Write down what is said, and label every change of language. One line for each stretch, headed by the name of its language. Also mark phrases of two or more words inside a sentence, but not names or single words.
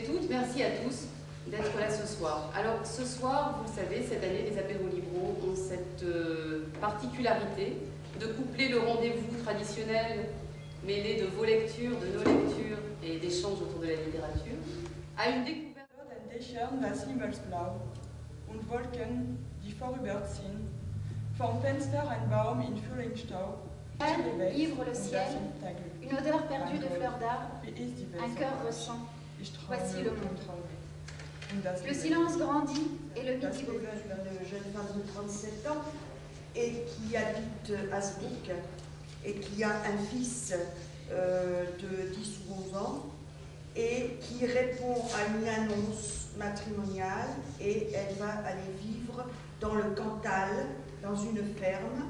French: merci à tous d'être là ce soir. Alors ce soir, vous le savez, cette année, les apéros libéraux ont cette particularité de coupler le rendez-vous traditionnel mêlé de vos lectures, de nos lectures et d'échanges autour de la littérature à une découverte.
German: Das Himmelsblau und Wolken, die vorüberziehen, vom Fenster ein Baum in Frühlingsstaub.
French: Ivre le ciel, une odeur perdue de fleurs d'arbre, un cœur ressent. Voici le monde. Le silence grandit et le midi brûle. Une jeune femme de 37 ans et qui habite Hasbrook et qui a un fils de 10 ou 11 ans et qui répond à une annonce matrimoniale et elle va aller vivre dans le Cantal, dans une ferme.